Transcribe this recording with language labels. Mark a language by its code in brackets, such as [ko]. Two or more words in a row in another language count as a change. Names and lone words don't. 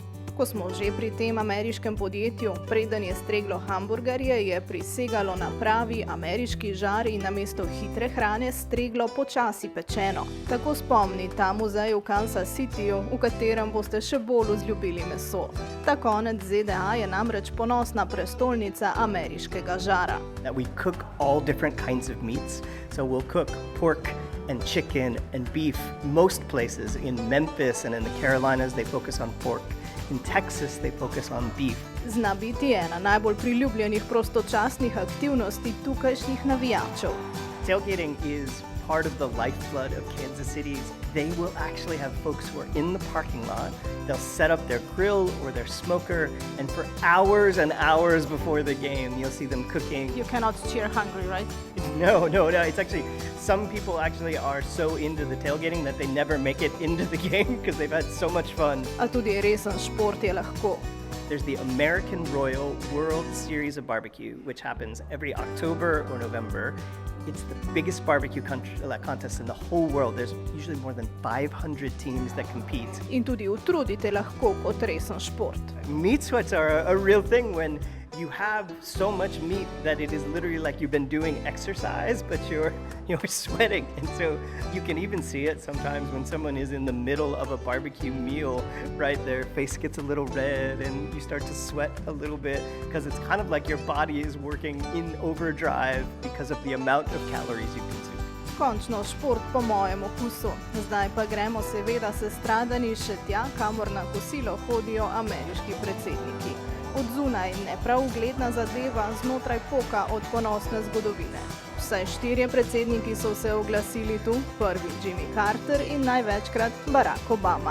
[sl] Ko smo že pri tem ameriškem podjetju, preden je streglo hamburgerje, je prisegalo na pravi ameriški žar in namesto hitre hrane streglo počasi pečeno. Tako spomni ta muzej v Kansas Cityju, v katerem boste še bolj vzljubili meso. Ta konec ZDA je namreč ponosna prestolnica ameriškega žara. [en] That we cook all different kinds of meats. So we'll cook pork and chicken and beef. Most places in Memphis and in the Carolinas, they focus on pork. In Texas, they focus on beef. [sl] Zna biti ena najbolj priljubljenih prostočasnih aktivnosti tukajšnjih navijačev. [en] Tailgating is part of the lifeblood of Kansas City. They will actually have folks who are in the parking lot. They'll set up their grill or their smoker, and for hours and hours before the game, you'll see them cooking. You cannot cheer hungry, right? No. It's actually, some people actually are so into the tailgating that they never make it into the game because they've had so much fun. [sl] A tudi resen šport je lahko. [en] There's the American Royal World Series of Barbecue, which happens every October or November. It's the biggest barbecue contest in the whole world. There's usually more than 500 teams that compete. [sl] In tudi utrudite lahko kot resen šport. [en] Meat sweats are a real thing when you have so much meat that it is literally like you've been doing exercise, but you're sweating. And so you can even see it sometimes when someone is in the middle of a barbecue meal, right? Their face gets a little red and you start to sweat a little bit because it's kind of like your body is working in overdrive because of the amount of calories you consume. [sl] Končno šport po mojem okusu. Zdaj pa gremo seveda sestradani še tja, kamor na kosilo hodijo ameriški predsedniki. Od zunaj ne prav ugledna zadeva, znotraj poka od ponosne zgodovine. Vsaj 4 predsedniki so se oglasili tu, prvi Jimmy Carter in največkrat Barack Obama.